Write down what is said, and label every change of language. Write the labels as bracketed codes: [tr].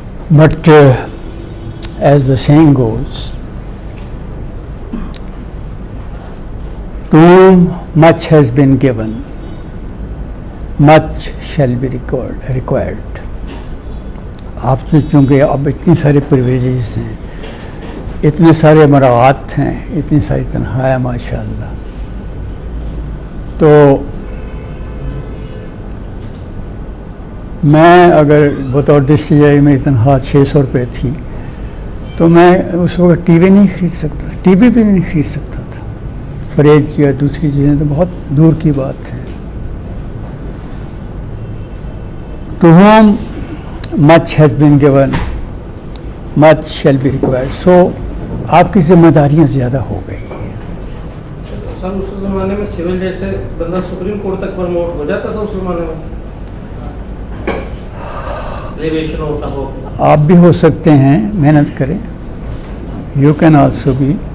[en] But as the saying goes, to whom much has been given, much shall be required. [ur] آپ سے چونکہ اب اتنی سارے پریویلیجز ہیں, اتنے سارے مراعات ہیں, اتنی ساری تنخواہیں ماشاء اللہ, تو میں اگر بطور DCI میں تنخواہ 600 روپے تھی تو میں اس وقت ٹی وی نہیں خرید سکتا, ٹی وی بھی نہیں خرید سکتا تھا. فریج یا دوسری چیزیں تو بہت دور کی بات ہے. [en] To whom much has been given, much shall be required. [ur] So آپ کی ذمہ داریاں زیادہ ہو گئی. سر اس زمانے میں سول جج سے بندہ سپریم کورٹ تک پروموٹ ہو جاتا تھا اس زمانے میں, ہوتا ہو. آپ بھی ہو سکتے ہیں, محنت کریں. [en] you can also [ur] بھی.